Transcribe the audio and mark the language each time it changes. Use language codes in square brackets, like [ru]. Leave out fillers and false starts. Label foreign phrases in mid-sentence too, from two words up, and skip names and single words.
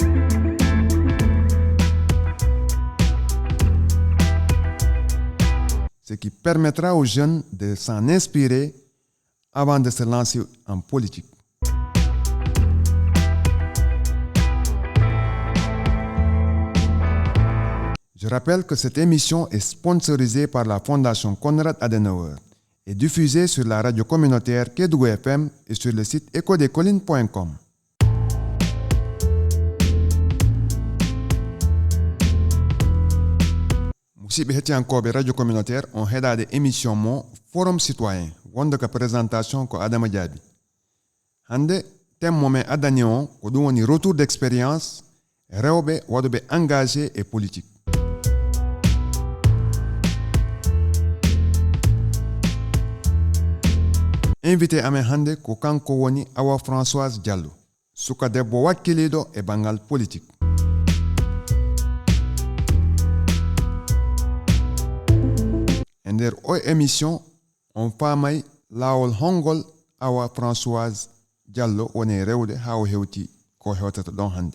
[fr] Ce qui permettra aux jeunes de s'en inspirer avant de se lancer en politique. Je rappelle que cette émission est sponsorisée par la Fondation Konrad Adenauer et diffusée sur la radio communautaire Kédougou FM et sur le site ecodecolines.com. [ff] Musidɓe hettiyankoɓe [fr] radio communautaire [ff] on heɗade émission mo [fr] forum citoyen [ff] wonde ka présentation ko Adama Diaby. Hande thème momen addani on ko ɗum woni [fr] retour d'expérience [ff] rewɓe waɗuɓe [fr] engagé et politique. [ff] Invité amen hande ko kanko woni Awa Françoise Diallo, suka debbo wakkiliɗo e bangal politique. E nder o émission on faamay laawol hongol Awa Françoise Diallo woni rewde haa o hewti ko hewtata ɗon hande.